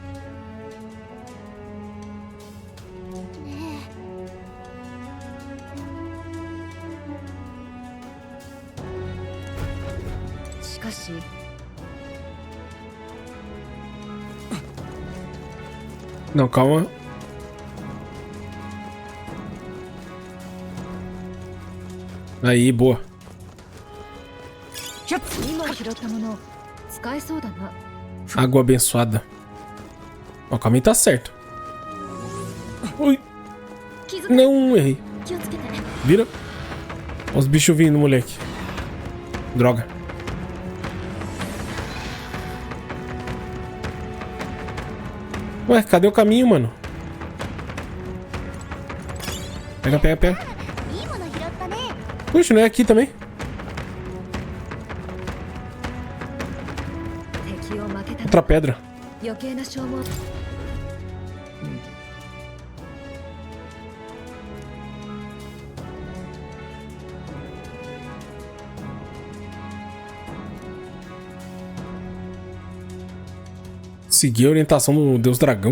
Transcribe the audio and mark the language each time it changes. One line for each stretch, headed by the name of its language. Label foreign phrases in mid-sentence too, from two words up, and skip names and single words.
Japanese: しかし
Portuguese: Não, calma. Aí, boa.
Japanese: 今拾ったもの使えそうだな。
Portuguese: Água abençoada. Ó, o caminho tá certo. Ui.
Japanese: 気づく。
Portuguese: Não, errei.
Japanese: 気をつけて。
Portuguese: Vira. Ó os bichos vindo, moleque. Droga. Ué, cadê o caminho, mano? Pega, pega, pega.
Japanese: いいもの拾ったね。
Portuguese: Puxa, não é aqui também?
Japanese: 敵を負けた
Portuguese: Outra pedra.
Japanese: 余計な消耗。
Portuguese: Seguir a orientação do Deus Dragão.